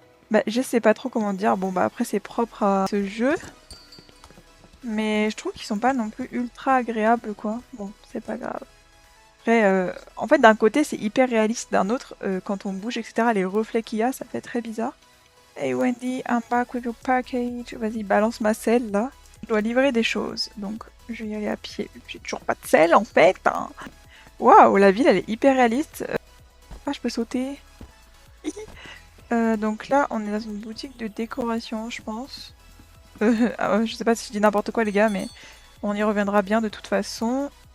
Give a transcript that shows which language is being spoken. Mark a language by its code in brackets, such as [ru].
[fr] Bah, je sais pas trop comment dire. Bon, bah après, c'est propre à ce jeu. Mais je trouve qu'ils sont pas non plus ultra agréables, quoi. Bon, c'est pas grave. Après, en fait, d'un côté, c'est hyper réaliste. D'un autre, quand on bouge, etc., les reflets qu'il y a, ça fait très bizarre. [en] Hey Wendy, I'm back with your package. [fr] Vas-y, balance ma selle, là. Je dois livrer des choses, donc je vais y aller à pied. J'ai toujours pas de selle, en fait. Hein. Waouh, la ville, elle est hyper réaliste. Ah, je peux sauter. Donc là, on est dans une boutique de décoration, je pense. Je sais pas si je dis n'importe quoi, les gars, mais on y reviendra bien de toute façon.